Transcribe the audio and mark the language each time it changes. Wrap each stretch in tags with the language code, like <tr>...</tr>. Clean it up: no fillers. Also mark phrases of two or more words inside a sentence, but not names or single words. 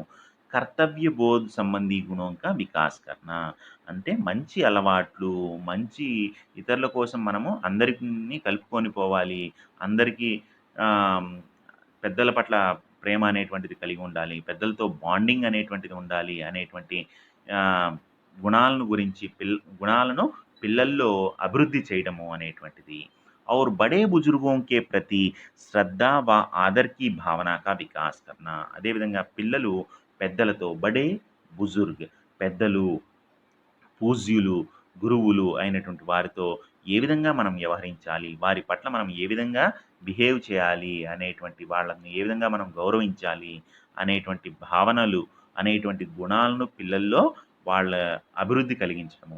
<hi>कर्तव्य बोध संबंधी गुण का विकास करना,</hi> <te>అంటే మంచి అలవాట్లు, మంచి ఇతరుల కోసం మనము అందరిని కలుపుకొని పోవాలి, అందరికీ ఆహ్, పెద్దల పట్ల ప్రేమ అనేటువంటిది కలిగి ఉండాలి, పెద్దలతో బాండింగ్ అనేటువంటిది ఉండాలి అనేటువంటి ఆహ్, గుణాలను పిల్లల్లో అభివృద్ధి చేయడము అనేటువంటిది.</te> <hi>और बड़े बुजुर्गों के प्रति श्रद्धा व आदर की భావన का विकास करना,</hi> <te>అదేవిధంగా పిల్లలు పెద్దలతో</te> <hi>बड़े बुजुर्ग,</hi> <te>పెద్దలు, పూజ్యులు, గురువులు అయినటువంటి వారితో ఏ విధంగా మనం వ్యవహరించాలి, వారి పట్ల మనం ఏ విధంగా బిహేవ్ చేయాలి అనేటువంటి, వాళ్ళని ఏ విధంగా మనం గౌరవించాలి అనేటువంటి భావనలు, అనేటువంటి గుణాలను పిల్లల్లో వాళ్ళ అభివృద్ధి కలిగించడము.</te>